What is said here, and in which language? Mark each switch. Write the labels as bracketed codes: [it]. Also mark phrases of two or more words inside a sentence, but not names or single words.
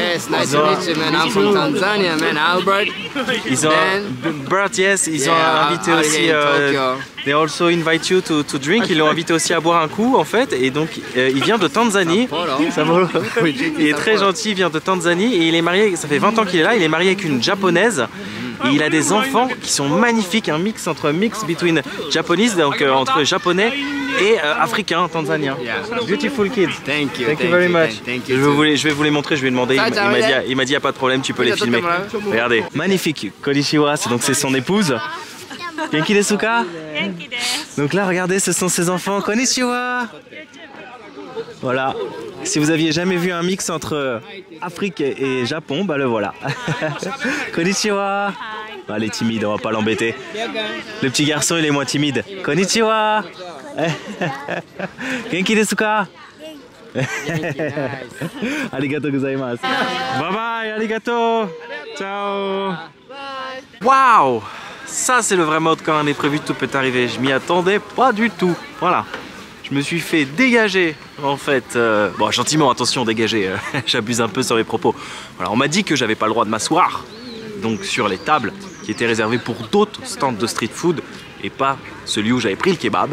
[en] Yes, nice to meet you, man. I'm from Tanzania, man. Albert. [fr] Ils ont, Bert, [en] yes, [fr] ils ont invité [en] out [fr] aussi. [en] here in Tokyo. They also invite you to drink. [fr] Ils l'ont invité aussi à boire un coup, en fait. Et donc, il vient de Tanzanie. Il est très gentil, il vient de Tanzanie et il est marié. Ça fait 20 ans qu'il est là. Il est marié avec une japonaise. Et il a des enfants qui sont magnifiques, un mix [en] between Japanese, [fr] donc entre japonais et africain, tanzanien. [en] Beautiful kids. Thank you. Thank you very much. Thank you. [fr] Je vais vous les montrer, je vais demander. Il m'a dit, y a pas de problème, tu peux les filmer. Regardez, magnifique. Konnichiwa, c'est son épouse. [ja] 元気ですか? [fr] Donc là, regardez, ce sont ses enfants. [ja] Konnichiwa. Voilà. [fr] Si vous aviez jamais vu un mix entre Afrique et Japon, bah le voilà. [ja] Konnichiwa. [fr] Ah, elle est timide, on va pas l'embêter. Le petit garçon, il est moins timide. [ja] こんにちは。元気ですか? ありがとうございます. [en] Bye bye, arigato. [fr] Ciao. Waouh! Ça, c'est le vrai mode quand un imprévu tout peut arriver. Je m'y attendais pas du tout. Voilà. Je me suis fait dégager, en fait. Bon, gentiment, attention, dégager. J'abuse un peu sur mes propos. Voilà, on m'a dit que j'avais pas le droit de m'asseoir, donc sur les tables qui étaient réservées pour d'autres stands de street food et pas celui où j'avais pris le kebab.